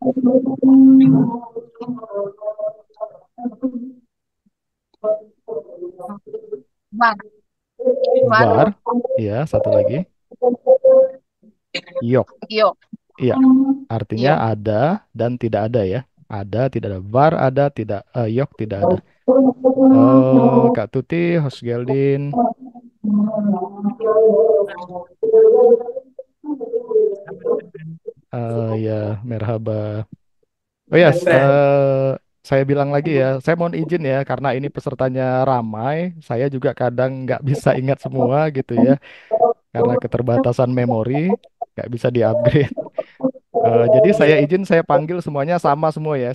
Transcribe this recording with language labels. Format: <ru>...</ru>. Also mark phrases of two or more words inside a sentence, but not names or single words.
<id>Var, var, Var, ya satu lagi. Yok. yok, Iya, artinya yok. ada dan tidak ada ya. Ada, tidak ada. Var ada, tidak. Yok, tidak ada. Kak Tuti,</id> <tr>Host Geldin.</tr> <id>Ya, merhaba. Oh ya, saya bilang lagi ya, saya mohon izin ya, karena ini pesertanya ramai, saya juga kadang nggak bisa ingat semua gitu ya, karena keterbatasan memori, nggak bisa di-upgrade. Jadi saya izin saya panggil semuanya sama semua ya.</id>